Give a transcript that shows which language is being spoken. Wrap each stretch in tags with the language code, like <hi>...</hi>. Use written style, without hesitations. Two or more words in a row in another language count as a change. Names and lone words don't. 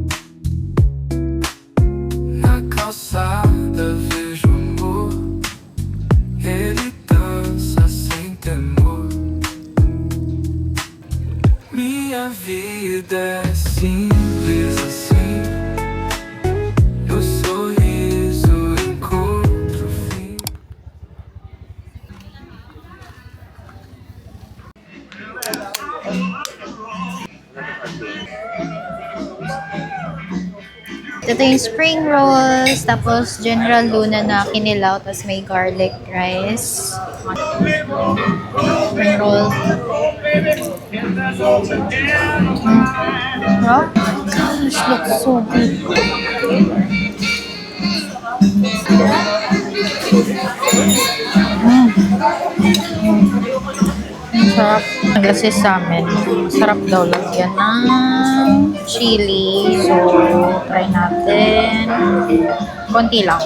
<pt>Na calçada vejo amor, ele dança sem temor. Minha vida é simples assim, o sorriso encontra o fim.</pt> <tl>Ito yung</tl> <en>spring rolls,</en> <tl>tapos General Luna na kinilaw, tapos may</tl> <en>garlic rice. Spring roll. Oh, gosh, looks so good.</en> <tl>Ang sarap. Kasi sa amin, sarap daw lagyan ng chili. So, try natin. Konti lang.</tl>